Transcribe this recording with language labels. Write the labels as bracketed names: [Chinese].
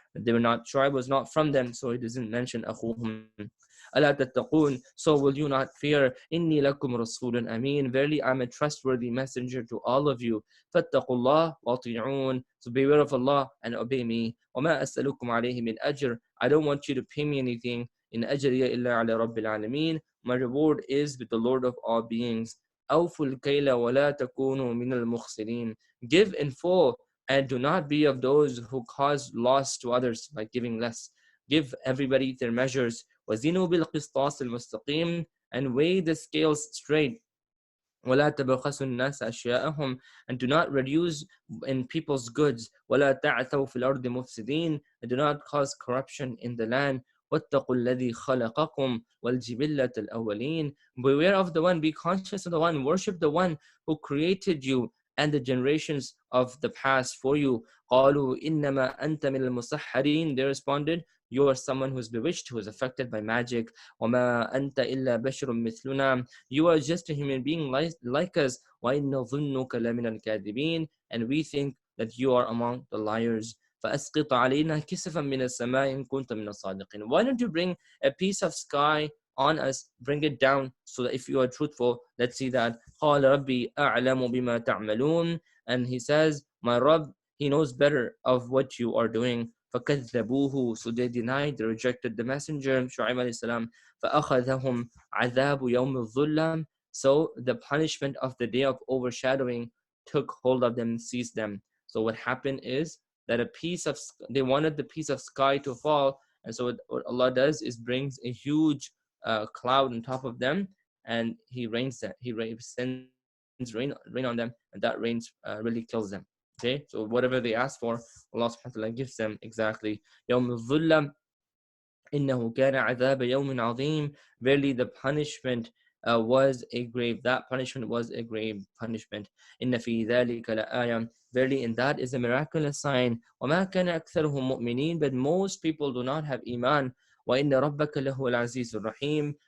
[English] Shu'aib was not from them, so he doesn't mention أخوهم. [Arabic] ألا تتقون. [English] So will you not fear? [Arabic] إني لكم رسول أمين. [English] Verily, I am a trustworthy messenger to all of you. [Arabic] فاتقوا الله وأطيعون. [English] So beware of Allah and obey me. [Arabic] وما أسألكم عليه من أجر. [English] I don't want you to pay me anything. [Arabic] إن أجري إلا على رب العالمين. [English] My reward is with the Lord of all beings. [Arabic] أوفوا الكيل ولا تكونوا من المخسرين. [English] Give in full and do not be of those who cause loss to others by giving less. Give everybody their measures. [Arabic] وزنوا بالقسطاس المستقيم. [English] And weigh the scales straight. [Arabic] ولا تبخسوا الناس أشياءهم. [English] And do not reduce in people's goods. [Arabic] ولا تعثوا في الأرض مفسدين. [English] And do not cause corruption in the land. [Arabic] واتقوا الذي خلقكم والجبلة الأولين. [English] Beware of the one, be conscious of the one, worship the one who created you and the generations of the past for you. [Arabic] قالوا إنما أنت من المسحرين. [English] They responded, you are someone who is bewitched, who is affected by magic. [Arabic] وما أنت إلا بشر مثلنا. [English] You are just a human being like us. [Arabic] وإن ظنك لمن الكاذبين. [English] And we think that you are among the liars. [Arabic] فأسقط علينا كسفا من السماء إن كنت من الصادقين. [English] Why don't you bring a piece of sky on us, bring it down, so that if you are truthful, let's see that. [Arabic] قال ربي أعلم بما تعملون. [English] And he says, my Rabb, he knows better of what you are doing. [Arabic] فكذبوه. [English] So they denied, they rejected the messenger, Shu'aib alayhi salam. [Arabic] فأخذهم عذاب يوم الظلم. [English] So the punishment of the day of overshadowing took hold of them and seized them. So what happened is that they wanted the piece of sky to fall, and so what Allah does is brings a huge cloud on top of them, and He sends rain on them, and that rain really kills them. Okay, so whatever they ask for, Allah subhanahu wa ta'ala gives them exactly. [Arabic] يوم الظلم إنه كان عذاب يوم عظيم. [English] Verily the punishment was a grave. That punishment was a grave punishment. [Arabic] إن في ذلك لآية. [English] Verily in that is a miraculous sign. [Arabic] وما كان أكثرهم مؤمنين. [English] But most people do not have iman. [Arabic] وَإِنَّ رَبَّكَ لَهُوَ الْعَزِيزُ الرَّحِيمُ.